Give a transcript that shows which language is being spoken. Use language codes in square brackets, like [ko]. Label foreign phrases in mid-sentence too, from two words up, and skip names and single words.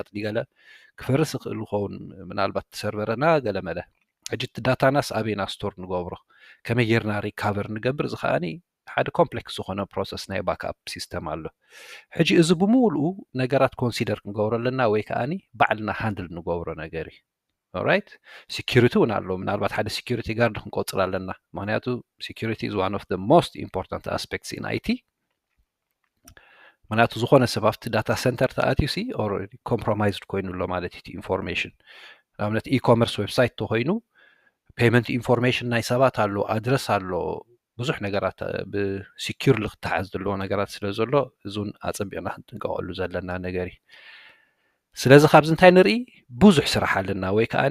[ti] ዲገለ ክፈርስ ይኽእል ይኸውን ምናልባት ሰርቨርና ገለ መለ ሕጂ እቲ ዳታናስ ኣበይና ስቶር ንገብሮ ከመይ ጌርና ሪካቨር ንገብር እዚ ከኣኒ ሓደ ኮምፕሌክስ ዝኾነ ፕሮሰስ ናይ [en] backup system [ti] ኣሎ ሕጂ እዚ ብምሉኡ ነገራት ኮንሲደር ክንገብሮ ኣለና ወይ ከኣኒ ባዕልና ሃንድል ንገብሮ ነገር እዩ [en] alright security [ti] እውን ኣሎ ምናልባት ሓደ [en] security guard [ti] ክንቆፅር ኣለና ምክንያቱ [en] security is one of the most important aspects in IT [ti] ምክንያቱ ዝኾነ ሰብ ኣብቲ [en] data center [ti] ተኣትዩ ሲ [en] already compromised [ti] ኮይኑ ኣሎ ማለት እዩ ኢንፎርሜሽን ንኣብነት [en] e-commerce website [ti] ተኮይኑ [en] payment information [ti] ናይ ሰባት ኣሎ ኣድረስ ኣሎ ብዙሕ ነገራት ብሲኪዩር ልክትሓዝ ዘለዎ ነገራት ስለ ዘሎ እዙን ኣጸቢቕና ክንጥንቀቐሉ ዘለና ነገር እዩ ስለዚ ካብዚ እንታይ ንርኢ ብዙሕ ስራሕ ኣለና ወይ ከኣኒ